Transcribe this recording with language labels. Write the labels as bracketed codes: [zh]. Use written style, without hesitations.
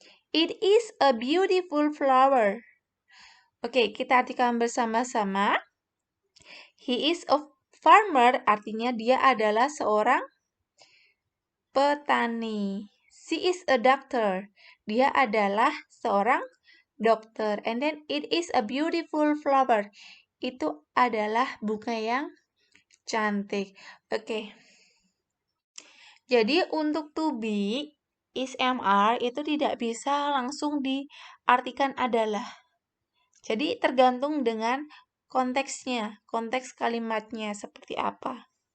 [en] It is a beautiful flower. [id] Oke, kita artikan bersama-sama. [en] He is a farmer, [id] artinya dia adalah seorang petani. [en] She is a doctor. [id] Dia adalah seorang dokter. [en] And then it is a beautiful flower. [id] Itu adalah bunga yang cantik. Oke. Jadi untuk to be, is, am, are itu tidak bisa langsung diartikan adalah. Jadi tergantung dengan konteksnya, konteks kalimatnya seperti apa.